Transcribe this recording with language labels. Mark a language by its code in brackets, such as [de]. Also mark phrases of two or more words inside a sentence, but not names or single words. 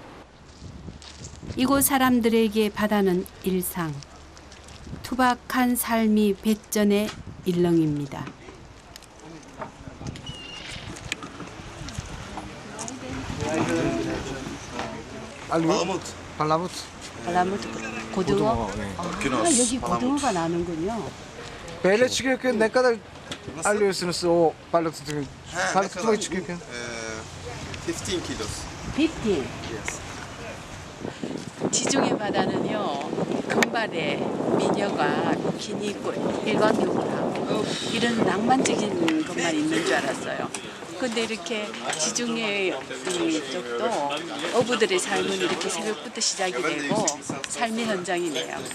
[ko] 이곳 사람들에게 바다는 일상, 투박한 삶이 배전의 일렁입니다. 발라무트 고등어? 여기 고등어가 나는군요. [tr] Böyle çıkıyorken ne kadar alıyorsunuz o balık tutmayı? Balık tutmayı çıkıyorken? 15 kilos. 15. [ko] 지중해 바다는요, 금발에 미녀가 비키니 입고 일광욕을 하고 이런 낭만적인 것만 있는 줄 알았어요. 근데 이렇게 지중해 쪽도 어부들의 삶은 이렇게 새벽부터 시작이 되고 삶의 현장이네요.